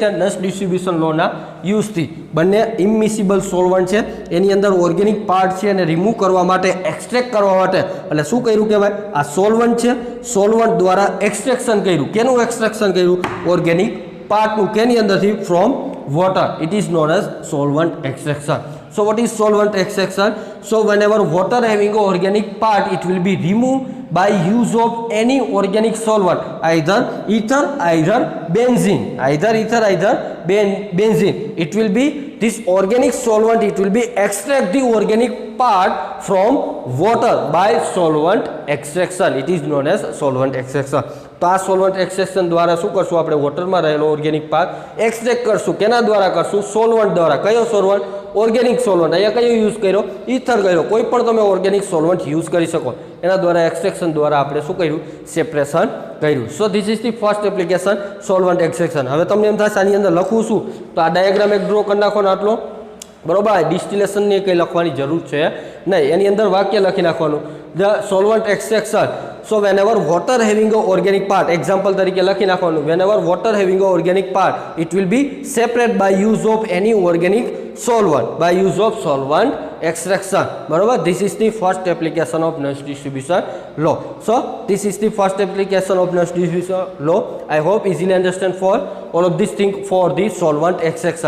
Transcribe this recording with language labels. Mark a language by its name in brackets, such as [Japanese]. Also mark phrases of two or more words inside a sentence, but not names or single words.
[English] Nernst distribution [Gujarati] લોના યુઝથી. બંને [English] immiscible solvent [Gujarati] છે, એની અંદર [English] organic part [Gujarati] છે અને રિમૂવ કરવા માટે, એક્સટ્રેક્ટ કરવા માટે એટલે શું કર્યું કહેવાય? આ સોલ્વન્ટ છે, સોલ્વન્ટ દ્વારા એક્સટ્રેક્શન કર્યું. કેનું એક્સટ્રેક્શન કર્યું? ઓર્ગેનિક પાર્ટનું. કેની અંદરથી? [English] from water. It is known as solvent extraction. So what is solvent extraction? So whenever water having an organic part, it will be removed by use of any organic solvent, either ether, either benzene, either ether, either benzene. It will be this organic solvent, it will be extract the organic part from water by solvent extraction. It is known as solvent extraction. [Gujarati] તો આ [English] solvent extraction [Gujarati] દ્વારા શું કરશું? આપણે વોટરમાં રહેલો [English] organic part [Gujarati] એક્સટ્રેક્ટ કરશું. કેના દ્વારા કરશું? સોલ્વન્ટ દ્વારા. કયો સોલ્વન્ટ? [English] organic solvent. [Gujarati] અહીંયા કયો યુઝ કર્યો? ઇથર કર્યો. કોઈ પણ તમે [English] organic solvent use [Gujarati] કરી શકો. એના દ્વારા એક્સટ્રેક્શન દ્વારા આપણે શું કર્યું? સેપરેશન કર્યું. [English] So this is the first application, solvent extraction. [Gujarati] હવે તમને એમ થશે આની અંદર લખવું શું? તો આ ડાયાગ્રામ એક ડ્રો કરી નાખો ને આટલો. બરોબર? ડિસ્ટિલેશનની કંઈ લખવાની જરૂર છે નહીં. એની અંદર વાક્ય લખી નાખવાનું, [English] the solvent extraction. So whenever water having a organic part, example [Gujarati] તરીકે લખી નાખવાનું, [English] whenever water having a organic part, it will be separate by use of any organic solvent, by use of solvent extraction. [Gujarati] બરોબર? [English] This is the first application of Nernst distribution law. So this is the first application of Nernst distribution law. I hope easily understand for all of these things for the solvent extraction.